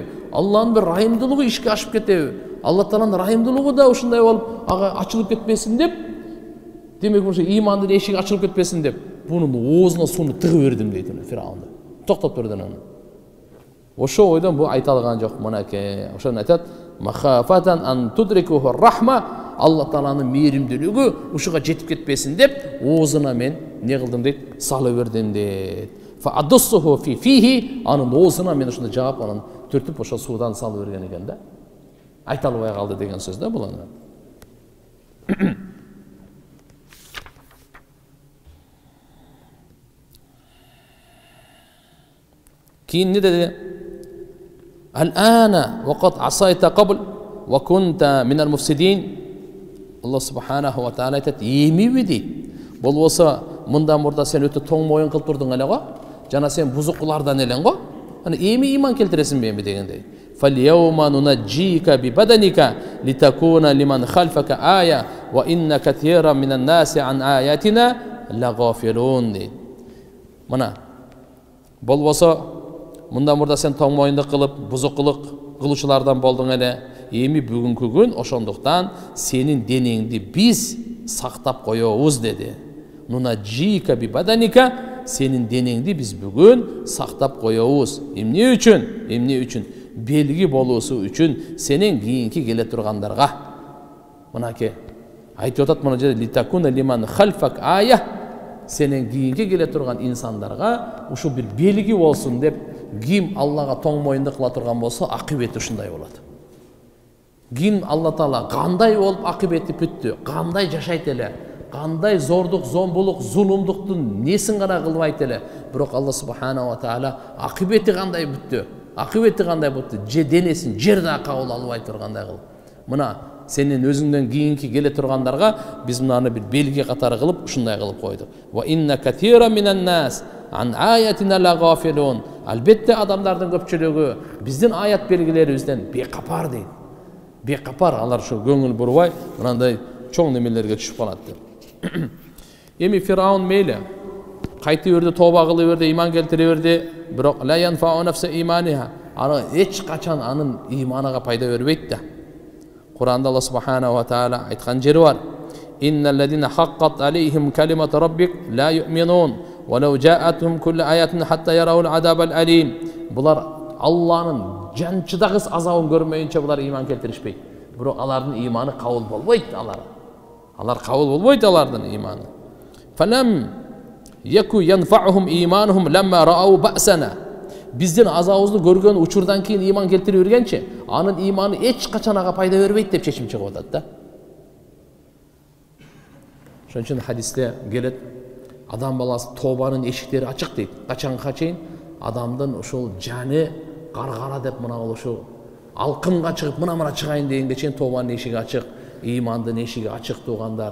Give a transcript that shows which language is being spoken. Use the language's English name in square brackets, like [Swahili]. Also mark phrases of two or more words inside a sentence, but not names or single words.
[Kyrgyz] Алланын бир райымдуулугу ишке ашып кетеби? Алла Тааланын райымдуулугу да ушундай болуп ага ачылып кетпесин деп, демек ушу имандын эшиги ачылып кетпесин деп, бунун оозуна сууну тыгып бердим дейт Фираун. Токтоп турдун аны. Ошо ойдон бу айта алган жок мынакей. Ошону айтат, [Arabic] مخافة أن تدركه الرحمة, [Kyrgyz] Алла Тааланын мээримдүүлүгү ушуга жетип кетпесин деп, оозуна мен не кылдым дейт, салып бердим дейт. [Arabic] فأدسه في فيه, [Kyrgyz] анын оозуна мен ушундай жаап анын түртүп ошо суудан салып берген экен да. Айта албай калды деген сөз да бул аны. Кийин не dedi? [Arabic] آلآن وقد عصيت قبل وكنت من المفسدين. [Kyrgyz] Allah [Arabic] سبحانه وتعالى [Kyrgyz] айтат, эмиби дейт. Болбосо мындан мурда сен өтө тоң моюн кылып турдуң эле го. Жана сен бузукулардан элең го. Аны эми иман келтиресиңби эми дегендей. [Arabic] فَالْيَوْمَ نُنَجِّيكَ بِبَدَنِكَ لِتَكُونَ لِمَنْ خَلْفَكَ آيَةً وَإِنَّ كَثِيرًا مِنَ النَّاسِ عَنْ آيَاتِنَا لَغَافِلُونَ дейт. [Kyrgyz] Мына болбосо мындан мурда сен тоң моюнду кылып, бузукулук кылуучулардан болдуң эле. Эми бүгүнкү күн ошондуктан сенин денеңди биз сактап коебуз деди. [Arabic] ننجيك ببدنك, [Kyrgyz] сенин денеңди биз бүгүн сактап коебуз. Эмне үчүн? Эмне үчүн? Белги болуусу үчүн сенин кийинки келе тургандарга. Мынаке айтып атат мына жерде [Arabic] لتكون لمن خلفك آية, [Kyrgyz] сенин кийинки келе турган инсандарга ушу бир белги болсун деп, ким Аллага тоң моюнду кыла турган болсо акыбети ушундай болот. Ким Алла Таала кандай болуп акыбети бүттү, кандай жашайт эле, кандай зордук, зомбулук, зулумдуктун несин гана кылбайт эле, бирок Алла [Arabic] سبحانه وتعالى [Kyrgyz] акыбети кандай бүттү, акыбети кандай бүттү, же денесин жерде кабыл албай тургандай кылып. Мына сенин өзүңдөн кийинки келе тургандарга биз мынаны бир белги катары кылып ушундай кылып койдук. [Arabic] وإن كثيرا من الناس عن آياتنا لغافلون. [Kyrgyz] Албетте адамдардын көпчүлүгү биздин аят белгилерибизден бекапар дейт. Бекапар, алар ушу көңүл бурбай мындай чоң немелерге түшүп калат деп. Эми Фираун мейли кайты берди, тоба кылы берди, иман келтире берди, бирок [Arabic] لا ينفع نفسا إيمانها. [Kyrgyz] Аны эч качан анын иманыга пайда бербейт да. Куранда Алла [Arabic] سبحانه وتعالى [Kyrgyz] айткан жери бар. [Arabic] إن الذين حقت عليهم كلمة ربك لا يؤمنون ولو جاءتهم كل آية حتى يروا العذاب الأليم. [Kyrgyz] Булар Алланын жанчыдагыс азабын көрмөйүнчө булар иман келтиришпейт. Бирок алардын иманы кабыл болбойт, алар кабыл болбойт алардын иманы. [Arabic] فلم يك ينفعهم إيمانهم لما رأوا بأسنا. [Kyrgyz] Биздин азабыбызды көргөн учурдан кийин иман келтире бергенче, анын иманы эч качан ага пайда бербейт деп чечим чыгып атат да. Ошон үчүн хадисте келет, адам баласы тобанын эшиктери ачык дейт. Качанга чейин адамдын ушул жаны каргара деп мына ушу алкымга чыгып мына чыгайын дегенге чейин тобанын эшиги ачык, имандын эшиги ачык туугандар.